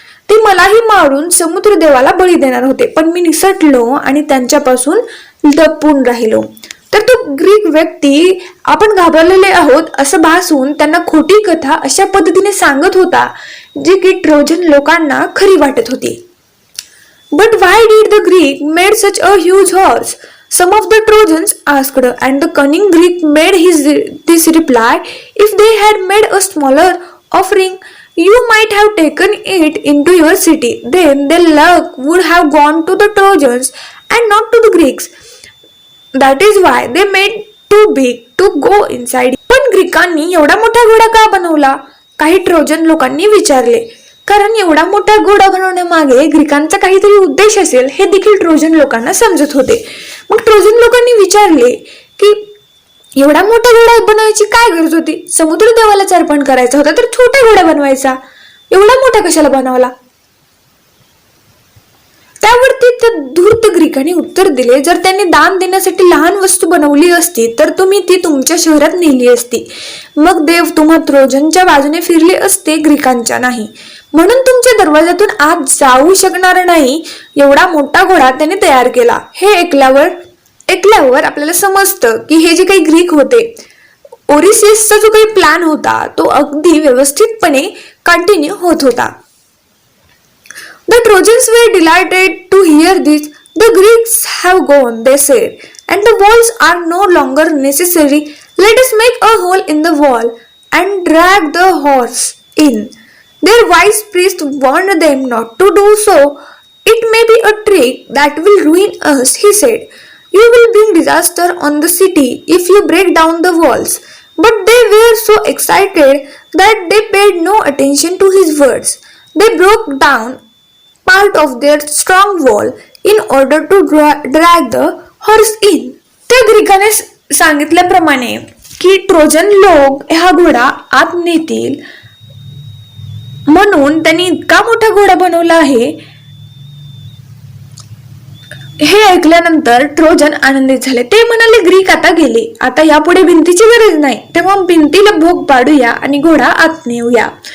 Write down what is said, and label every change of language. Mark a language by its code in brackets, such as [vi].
[mr] ते मलाही मारून समुद्रदेवाला बळी देणार होते, पण मी निसटलो आणि त्यांच्यापासून लपून राहिलो. तर तो ग्रीक व्यक्ती आपण घाबरलेले आहोत असं भासून त्यांना खोटी कथा अशा पद्धतीने सांगत होता जी की ट्रोजन लोकांना खरी वाटत होती. [en] But why did the Greek made such a huge horse? Some of the Trojans asked, and the cunning Greek made this reply, if they had made a smaller offering, you might have taken it into your city. Then their luck would have gone to the Trojans and not to the Greeks. That is why they made too big to go inside. [mr] पण ग्रीकांनी एवढा मोठा घोडा का बनवला? काही Trojan लोकांनी विचारले. कारण एवढा मोठा घोडा बनवण्यामागे ग्रीकांचा काहीतरी उद्देश असेल हे देखील ट्रोजन लोकांना समजत होते. मग ट्रोजन लोकांनी विचारले की एवढा मोठा घोडा बनवायची काय गरज होती? समुद्र देवालाच अर्पण करायचा होता तर छोटा घोडा बनवायचा, एवढा मोठा कशाला बनवला? त्यावरती त्या धूर्त ग्रीकांनी उत्तर दिले, जर त्यांनी दान देण्यासाठी लहान वस्तू बनवली असती तर तुम्ही ती तुमच्या शहरात नेली असती. मग देव तुम्हा ट्रोजनच्या बाजूने फिरले असते, ग्रीकांच्या नाही. म्हणून तुमच्या दरवाजातून आत जाऊ शकणार नाही एवढा मोठा घोडा त्यांनी तयार केला. हे ऐकल्यावर आपल्याला समजतं की हे जे काही ग्रीक होते, ओरिसेसचा जो काही प्लॅन होता तो अगदी व्यवस्थितपणे कंटिन्यू होत होता. [en] The Trojans were delighted to hear this. The Greeks have gone, they said, and the walls are no longer necessary. Let us make a hole in the wall and drag the horse in. Their wise priest warned them not to do so. It may be a trick that will ruin us, he said. You will bring disaster on the city if you break down the walls. But they were so excited that they paid no attention to his words. They broke down part of their strong wall in order to drag the horse in. [mr] त्या ग्रीकाने सांगितल्याप्रमाणे की Trojan लोक हा घोडा आत नेतील म्हणून त्यांनी इतका मोठा घोडा बनवला आहे. हे ऐकल्यानंतर ट्रोजन आनंदित झाले. ते म्हणाले ग्रीक आता गेले, आता यापुढे भिंतीची गरज नाही, तेव्हा भिंतीला भोग पाडूया आणि घोडा आत नेऊया.